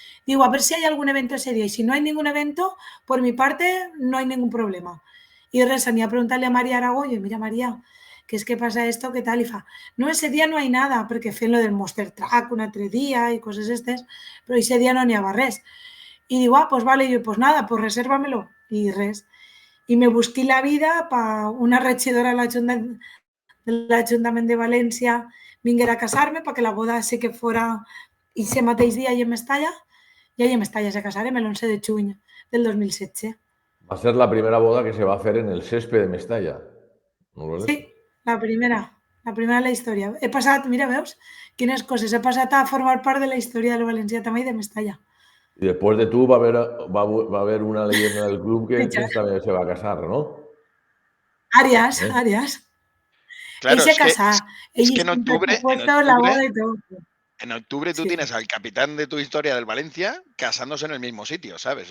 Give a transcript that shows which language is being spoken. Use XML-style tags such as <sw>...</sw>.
<es>Digo, a ver si hay algún evento ese día. Y si no hay ningún evento, por mi parte, no hay ningún problema. Y res, anía a preguntarle a María Aragó, y mira, María, ¿qué es que pasa esto? ¿Qué tal? Y fa, no, ese día no hay nada, porque fue lo del Monster Truck un altre día y cosas estes, pero ese día</es> <ca>no n'hi havia res.</ca> <es>Y digo, pues vale, y yo, pues nada, pues resérvamelo. Y res. Y me busqué la vida para una</es> <ca>regidora de l'Ajuntament de València vinguera a casar-me perquè la boda sí que fora ese mateix dia i en Mestalla, i ahí en Mestalla se casarem el 11 de juny del 2016.</ca> <es>Va a ser la primera boda que se va a hacer en el césped de Mestalla. ¿No lo</es> <ca>Sí, la primera de la història. He passat, mira, veus? Quines coses. He passat a formar part de la història del València també i de Mestalla.</ca> <es>Y después de tú va a haber una leyenda del club que también se va a casar, ¿no? Arias, Arias. Claro,</es> <ca>Ell se casà.</ca> <es>es</es> <ca>Ell</ca> <es>que en octubre, la boda y todo. En octubre tú tienes al capitán de tu historia del Valencia casándose en el mismo sitio, ¿sabes?</es>